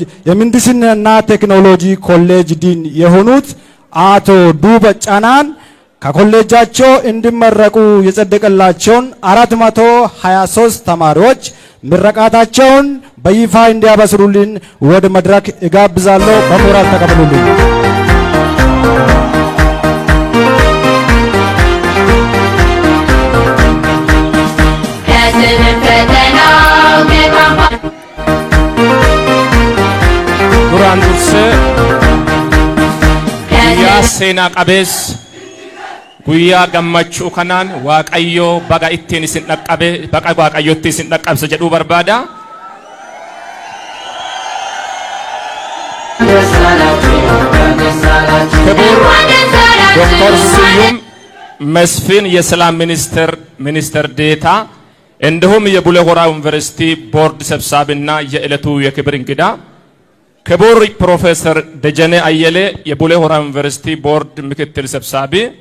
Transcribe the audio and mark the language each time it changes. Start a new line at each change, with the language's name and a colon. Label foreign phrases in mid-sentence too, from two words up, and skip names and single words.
Amharic: የምህንድስናና ቴክኖሎጂ ኮሌጅ ዲን የሆኑት አቶ ዱበ ጫናን ከኮሌጃቸው እንዲመረቁ የጸደቀላቸውን 423 ተማሪዎች ምረቃታቸውን በይፋ እንዲያበስሩልን ወደ መድረክ እጋብዛለሁ። በሞራል ተቀበሉልኝ።
Oromo: duraan dursee guyyaa seenaa qabees guyyaa gammachuu kanaan waaqayyoo baga ittiin isin dhaqqabe baqa waaqayyotti isin dhaqqabse jedhuu barbaada.
Amharic: ክቡር ዶክተር ስዩም መስፍን የሰላም ሚኒስትር ዴኤታ እንዲሁም የቡሌ ሆራ ዩኒቨርሲቲ ቦርድ ሰብሳቢና የዕለቱ የክብር እንግዳ ክቡር ፕሮፌሰር ደጀኔ አየለ የቡሌ ሆራ ዩኒቨርሲቲ ቦርድ ምክትል ሰብሳቢ